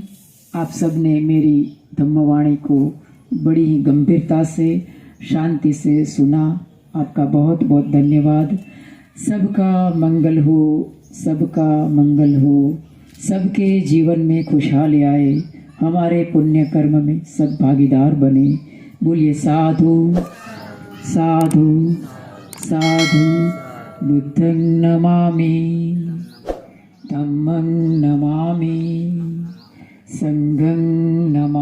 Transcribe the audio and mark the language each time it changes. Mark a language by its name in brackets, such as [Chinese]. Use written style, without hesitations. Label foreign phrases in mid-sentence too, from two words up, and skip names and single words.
[Hindi] आप सब ने मेरी धम्मवाणी को बड़ी ही गंभीरता से, शांति से सुना। आपका बहुत बहुत धन्यवाद। सबका मंगल हो, सबका मंगल हो, सबके जीवन में खुशहाली आए। हमारे पुण्य कर्म में सब भागीदार बने। बोलिए साधु साधु साधु। [Pali] बुद्धं नमामि, धम्मं नमामि, संघं